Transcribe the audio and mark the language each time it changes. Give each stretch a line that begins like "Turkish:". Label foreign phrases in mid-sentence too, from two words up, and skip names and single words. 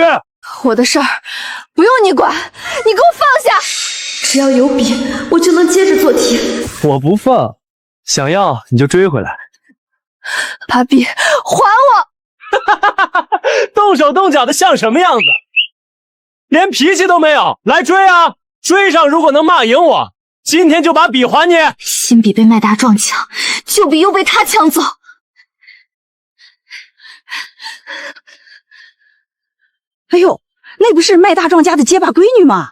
Chinese: 我的事兒不用你管，你給我放下！只要有筆，我就能接着做題。我不放，想要你就追回来。把筆還我！动手动腳的像什麼樣子？連脾氣都沒有，來追啊！追上，如果能罵贏我，今天就把筆還你。新筆被麥大壯搶，舊筆又被他搶走。哎呦，那不是麥大壯家的結巴閨女嗎？